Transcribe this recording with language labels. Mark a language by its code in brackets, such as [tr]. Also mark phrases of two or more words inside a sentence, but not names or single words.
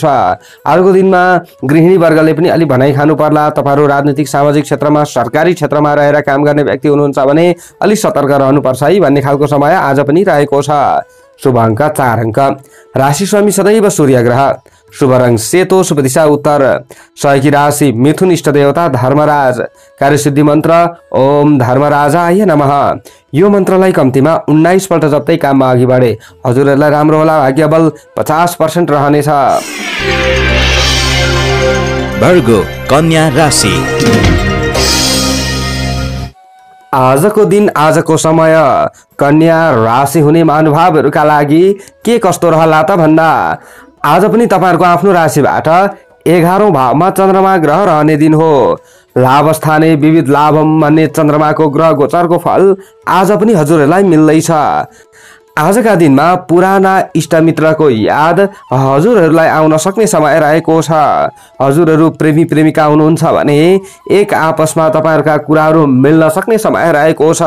[ne] आजको दिनमा गृहिणी वर्गले पनि अलि भनाइ खानु पर्ला। तपाईहरु राजनीतिक सामाजिक क्षेत्रमा सरकारी क्षेत्रमा रहेर काम गर्ने व्यक्ति हुनुहुन्छ भने अलि सतर्क रहनुपर्छ है भन्ने खालको समय आज पनि रहेको छ। शुभ अङ्क 4 अङ्क। राशि स्वामी सदैव सूर्य ग्रह। शुभ रङ सेतो, शुभ दिशा उत्तर। सहयोगी राशि मिथुन, इष्ट देवता धर्मराज। कार्यसिद्धि मन्त्र [sa] ओम धर्मराजाय नमः। [ne] यो मन्त्रलाई कम्तीमा 19 पल्ट जप्दै काममा अघि बढे हजुरहरूलाई राम्रो होला। भाग्य बल 50% रहनेछ। वर्गो कन्या राशि। आजको दिन आजको समय कन्या राशि हुने महानुभावहरूका लागि के कस्तो रहला त भन्दा आज पनि तपाईहरुको आफ्नो राशिबाट 11औं भावमा चन्द्रमा ग्रह रहने दिन हो। [sa] लाभ स्थाने विविध लाभम [ne] भन्ने चन्द्रमाको ग्रह गोचरको फल आज पनि हजुरहरूलाई मिल्दैछ। आजका दिनमा पुराना इष्टमित्रको याद हजुरहरूलाई आउन सक्ने समय रहेको छ। हजुरहरू प्रेमी प्रेमिका हुनुहुन्छ भने एक आपसमा तपाईहरुका कुराहरू मिल्न सक्ने समय रहेको छ।